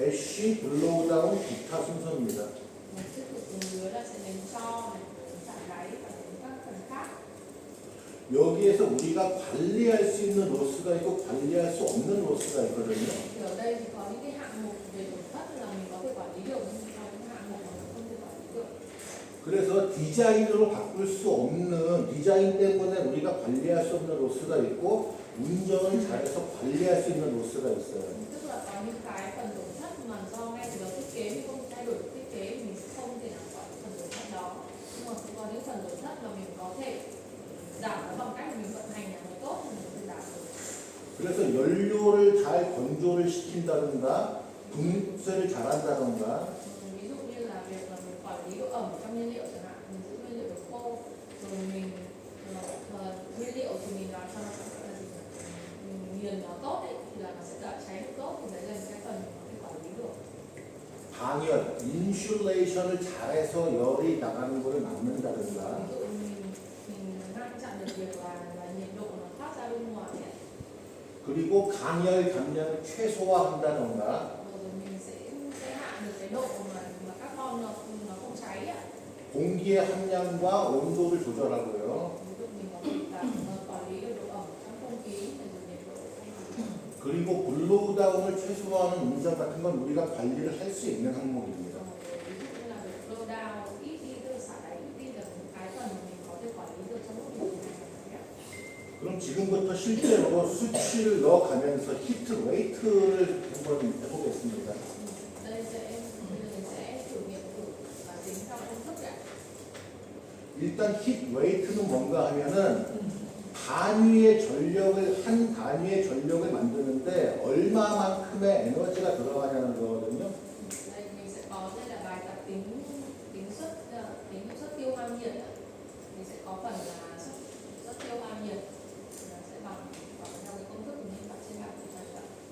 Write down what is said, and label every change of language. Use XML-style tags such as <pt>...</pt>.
<ko>애쉬, 블로우다운, 기타 순서입니다.</ko> <vi>Mình tiếp tục dưới là sẽ đến cho này, đến chạm đáy và đến các phần khác.</vi> <ko>여기에서 우리가 관리할 수 있는 로스가 있고 관리할 수 없는 로스가 있거든요.</ko> <vi>Thì ở đây thì có những cái hạng mục về tổn thất là mình có thể quản lý được, nhưng có những hạng mục mà mình không thể quản lý được.</vi> <ko>그래서 디자인으로 바꿀 수 없는, 디자인 때문에 우리가 관리할 수 없는 로스가 있고 운전을 잘해서 관리할 수 있는 로스가 있어요.</ko> <vi>Tức là có những cái phần tổn thất mà do ngay từ đầu thiết kế mình không thay đổi thiết kế thì mình sẽ không thể nào quản lý phần tổn thất đó. Nhưng mà cũng có những phần tổn thất mà mình có thể giảm nó bằng cách mình vận hành nó tốt thì mình có thể giảm được.</vi> <ko>그래서 연료를 잘 건조를 시킨다든가 분쇄를 잘한다든가</ko> <vi>Ví dụ như là việc là mình quản lý độ ẩm trong nhiên liệu chẳng hạn, mình giữ nguyên liệu được khô, rồi mình nguyên liệu thì mình làm cho nó là gì nhỉ? Mình nghiền nó tốt ấy, thì là nó sẽ đỡ cháy được tốt, thì đấy là những cái phần mình có thể quản lý được.</vi> <ko>방열, 인슐레이션을 잘해서 열이 나가는 것을</ko> <vi>Ví</vi> <ko>막는다든가</ko> <vi>dụ mình ngăn chặn được việc là nhiệt độ nó thoát ra bên ngoài ấy.</vi> <ko>그리고 강열 감량을 최소화한다든가</ko> <vi>Rồi mình sẽ hạn được cái độ mà carbon nó không cháy ạ.</vi> <ko>공기의 함량과 온도를 조절하고요.</ko> <vi>Ví dụ mình có thể là quản lý được độ ẩm trong không khí, rồi nhiệt độ không khí.</vi> <ko>그리고 블로우다운을 최소화하는 운전 같은 건 우리가 관리를 할 수 있는 항목입니다.</ko> <vi>Ví dụ như là việc blow down, ít đi từ xả đáy, ít đi là những cái phần mà mình có thể quản lý được trong lúc mình hành hành.</vi> <ko>그럼 지금부터 실제로 수치를 넣어가면서 히트 웨이트를 한번 해보겠습니다.</ko> <vi>Đây mình sẽ thử nghiệm thử và tính theo công thức ạ.</vi> <ko>일단 히트 웨이트는 뭔가 하면은 단위의 전력을 한 단위의 전력을 만드는데 얼마만큼의 에너지가 들어가냐는 거거든요.</ko> <vi>Đây mình sẽ có đây là bài tập tính hiệu suất tiêu hao nhiệt ạ. Mình sẽ có phần là suất tiêu hao nhiệt, nó sẽ bằng theo cái công thức mình đặt trên bảng chúng ta.</vi>